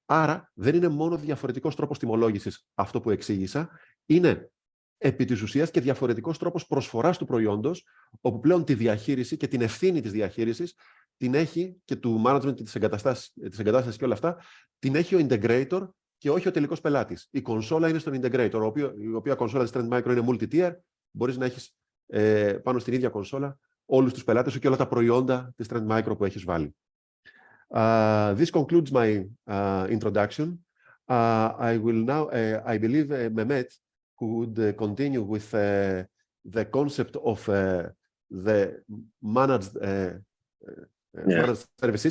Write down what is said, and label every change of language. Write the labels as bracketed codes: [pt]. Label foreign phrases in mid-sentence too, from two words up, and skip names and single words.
[el] Άρα δεν είναι μόνο διαφορετικός τρόπος τιμολόγησης αυτό που εξήγησα, είναι επί της ουσίας και διαφορετικός τρόπος προσφοράς του προϊόντος, όπου πλέον τη διαχείριση και την ευθύνη της διαχείρισης την έχει και του management και της εγκατάστασης και όλα αυτά, την έχει ο integrator και όχι ο τελικός πελάτης. Η κονσόλα είναι στον integrator, η οποία κονσόλα της Trend Micro είναι multi-tier, μπορείς να έχεις πάνω στην ίδια κονσόλα όλους τους πελάτες σου και όλα τα προϊόντα της Trend Micro που έχεις βάλει. [en] This concludes my introduction. I will now, I believe, Mehmet could continue with the concept of the managed managed services.